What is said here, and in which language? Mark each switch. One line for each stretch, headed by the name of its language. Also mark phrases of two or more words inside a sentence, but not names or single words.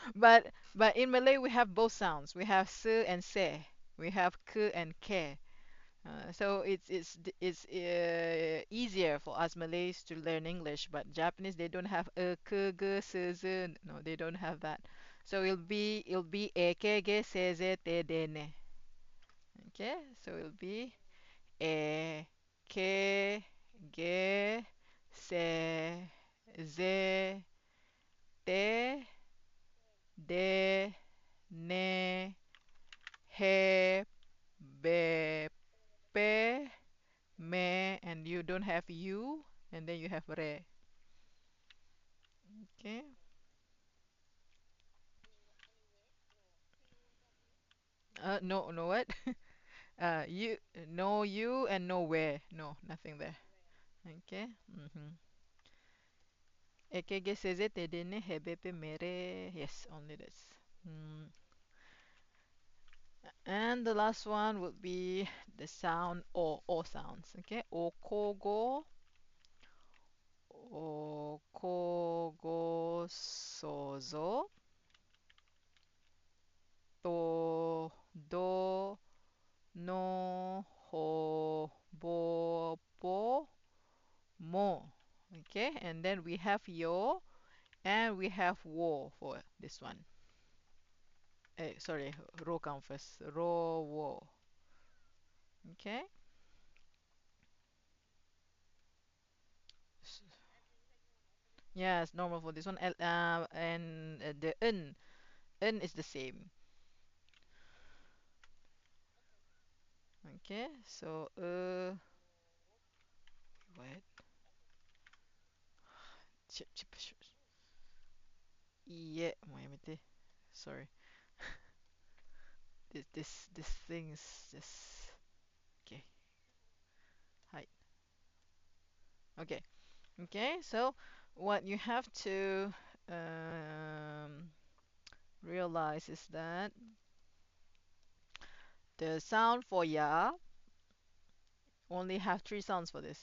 English: But in Malay we have both sounds. We have se and se. We have ke and ke. So it's easier for us Malays to learn English, but Japanese they don't have k g s z. No, they don't have that. So it'll be e ke ge se ze te de ne. Okay, so it'll be e ke ge se ze te de ne he be pe me, and you don't have you, and then you have re. Okay. No, no what? You, no you and no where. No, nothing there. Okay.
Japanese: Ekege seze tedene hebepe mere.
English: Yes, only this. Mm. And the last one would be the sound o sounds.
Japanese: Okay. Okogo, okogo sozo, to, do, no, ho, bo, po, mo.
English: Okay, and then we have yo and we have wo for this one. Sorry, ro count first. Ro, wo. Okay. S- Yeah, it's normal for this one. And the n is the same. Okay, so what? Yeah,
Japanese: もうやめて.
English: Sorry. This thing is just okay. Hi. Okay. Okay, so what you have to realize is that the sound for ya only have three sounds for this.